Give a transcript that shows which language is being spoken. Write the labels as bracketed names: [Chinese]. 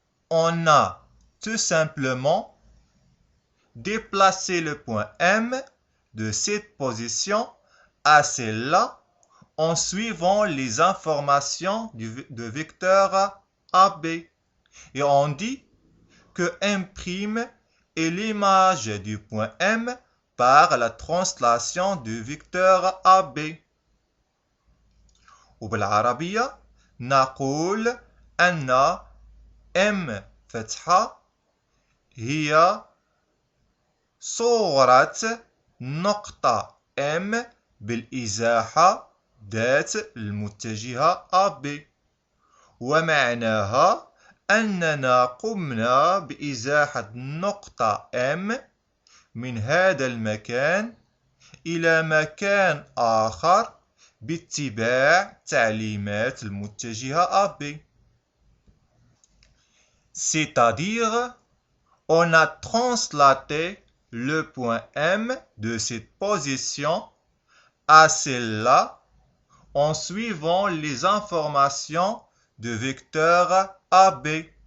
[French] On a tout simplement déplacé le point M de cette position à celle-là en suivant les informations de vecteur AB. Et on dit que M' est l'image du point M par la translation du vecteur AB. [Arabic] وبالعربية نقول أن M فتحة هي صورة نقطة M بالإزاحة ذات المتجهة AB. ومعناها أننا قمنا بإزاحة نقطة M من هذا المكان إلى مكان آخر باتباع تعليمات المتجهة AB. [French] C'est-à-dire, on a translaté le point M de cette position à celle-là en suivant les informations de vecteur AB.